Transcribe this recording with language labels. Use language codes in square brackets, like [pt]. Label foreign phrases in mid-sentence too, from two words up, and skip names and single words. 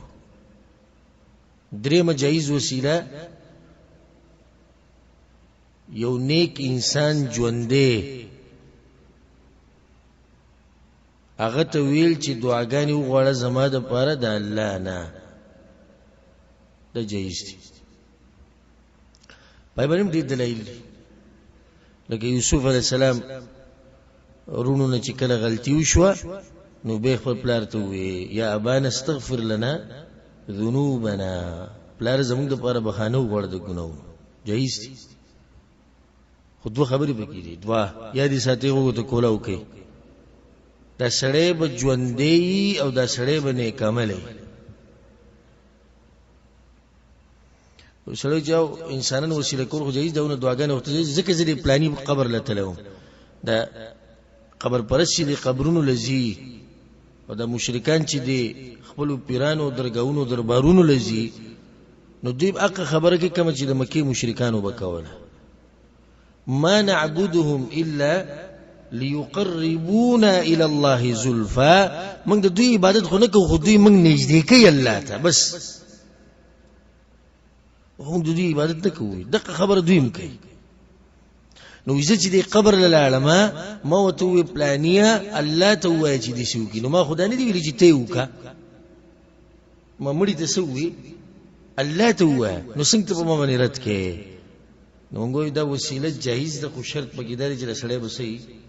[ps] درېمه جایز وسیله یو نیک انسان ژوندې هغه ته ویل چې دعاګانې وغواړه زما دپاره د الله نه، دا جایز دي. پای باندې ډېر دلایل دي، لکه یوسف [ar] علیه السلام [ps] رونو نه چې کله غلطي وشوه نو به خپل پلار ته وویل [ar] یا ابانا استغفر لنا ذنوبنا [ps] پلار زمونږ دپاره بخانه وغواړه د ګناهونو جایز دي خو دوه خبرې پکې دي دوه یا دې ساتي هغو ته کوله وکړي دا سړی به ژوندی او دا سړی به نیک عملی سړی چې انسانان وسیله کول خو جایز ده دعاګانې ورته جایز ځکه زه د پلاني قبر له تللی وم دا قبر پرست چې د قبرونو له ځي او دا مشرکان چې د خپلو پیرانو درګاهونو دربارونو له ځي نو دوی به حقه خبره کوي کومه چې د مکې مشرکانو به کوله [ar] ما نعبدهم الا ليقربونا الى الله زلفا [ps] موږ د دوی عبادت خو نه کوو خو دوی موږ نږدې کوي الله ته بس موږ د دوی عبادت نه کوو دغه خبره دوی هم کوي نو زه چې د قبر له لاړم ما ورته وویل پلانیه الله ته ووایه چې داسې وکړي نو ما خو دا نه دي ویلي چې ته یې وکړه ما مړي ته څه ووایي الله ته ووایه نو څنګه ته په ما باندې رد کوې نو موږ وایو دا وسیله جایز ده خو شرط پکې دا دی چې دا سړی به څه وي